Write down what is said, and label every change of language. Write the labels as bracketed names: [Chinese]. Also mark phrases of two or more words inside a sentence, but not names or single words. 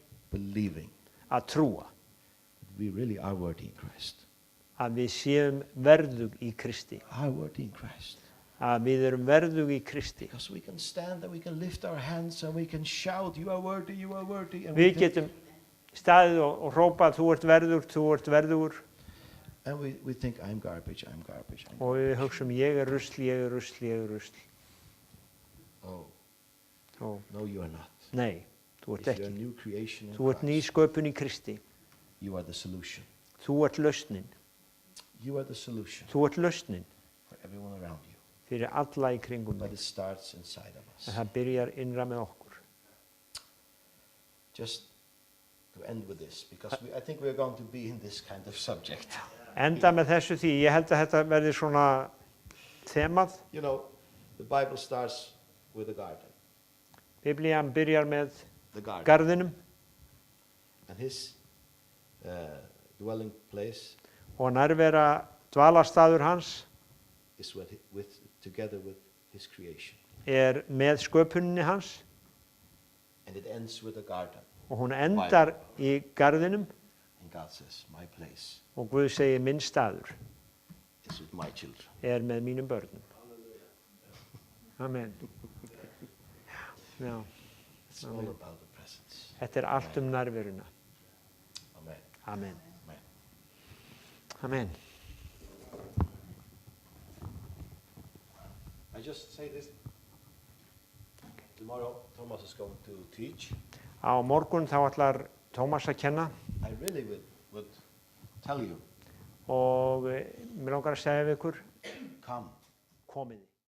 [English] believing [Icelandic] að trúa. [English] that we really are worthy in Christ. [Icelandic] Að við séum verðug í Kristi. [English] Are worthy in Christ. [Icelandic] Að við erum verðug í Kristi. [English] Because we can stand and we can lift our hands and we can shout, "You are worthy, you are worthy." And [Icelandic] Við getum staðið og hrópað, þú ert verðugur. [English] And we think, "I'm garbage, I'm garbage." I'm [Icelandic] Og við hugsum, ég er rusl. Oh, Og [English] no, you are not. [Icelandic] nei, þú ert [English] If you're a [Icelandic] ekki. [English] new creation in [Icelandic] Þú ert ný [English] Christ, [Icelandic] sköpun í Kristi. [English] you are the solution. [Icelandic] Þú ert lausnin. [English] You are the solution [Icelandic] Þú ert lausnin [English] for everyone around you. [Icelandic] fyrir alla í kringum [English] but [Icelandic] mig. [English] it starts inside of us. [Icelandic] En það byrjar innra með okkur. [English] Just to end with this, because I think we're going to be in this kind of subject. [Icelandic] Enda með þessu því, ég held að þetta verði svona þemað. [English] You know, the Bible starts with a garden. [Icelandic] Biblían byrjar með [English] The garden. [Icelandic] garðinum [English] And his dwelling place [Icelandic] og nærvera dvalarstaður hans [English] is together with his creation. [Icelandic] með sköpuninni hans [English] And it ends with a garden. [Icelandic] og hún endar í garðinum [English] And God says, my place [Icelandic] og Guð segir minn staður [English] is with my children. [Icelandic] með mínum börnum. Amen. Já, [English] It's all about the presence. [Icelandic] þetta allt nærveruna. Amen. Amen. Amen. Amen. [English] I just say this. Tomorrow Thomas is going to teach. [Icelandic] Á morgun þá ætlar Tómas að kenna [English] I really would tell you, [Icelandic] og mér langar að segja við ykkur, [English] come. [Icelandic] komið.